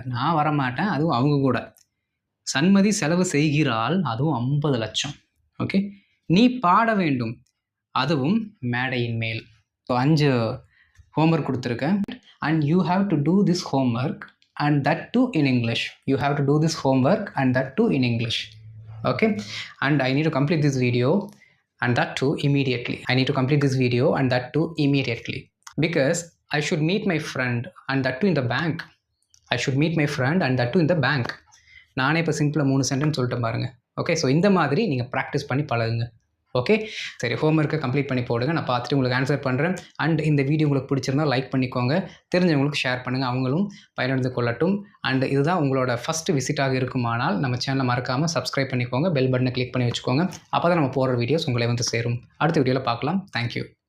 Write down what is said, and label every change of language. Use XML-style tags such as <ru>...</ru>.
<ta>நான் வரமாட்டேன், அதுவும் அவங்க கூட. சண்மதி செலவு செய்கிறாள், அதுவும் 50 லட்சம். ஓகே, நீ பாட வேண்டும், அதுவும் மேடையின் மேல்.</ta> <en>so 5 homework</en> <ta>கொடுத்துருக்கேன்.</ta> <en>And you have to do this homework and that too in English. You have to do this homework and that too in English. Okay, and I need to complete this video and that too immediately. I need to complete this video and that too immediately because I should meet my friend and that too in the bank. I should meet my friend and that too in the bank.</en> <ta>நானே இப்போ சிம்பிளாக 3 sentence சொல்லிட்டேன் பாருங்க. Okay, so இந்த மாதிரி நீங்கள் practice பண்ணி பழகுங்க. ஓகே, சரி, ஹோம்ஒர்க்கை கம்ப்ளீட் பண்ணி போடுங்க. நான் பார்த்துட்டு உங்களுக்கு ஆன்சர் பண்ணுறேன். அண்ட் இந்த வீடியோ உங்களுக்கு பிடிச்சிருந்தா லைக் பண்ணிக்கோங்க, தெரிஞ்சவங்களுக்கு ஷேர் பண்ணுங்கள், அவங்களும் பயனடைந்து கொள்ளட்டும். அண்ட் இதுதான் உங்களோட ஃபஸ்ட்டு விசிட்டாக இருக்குமானால் நம்ம சேனலை மறக்காமல் சப்ஸ்கிரைப் பண்ணிக்கோங்க, பெல் பட்டனை கிளிக் பண்ணி வச்சுக்கோங்க. அப்போ தான் நம்ம போடுற வீடியோஸ் உங்களை வந்து சேரும். அடுத்த வீடியோவில் பார்க்கலாம். தேங்க்யூ.</ta>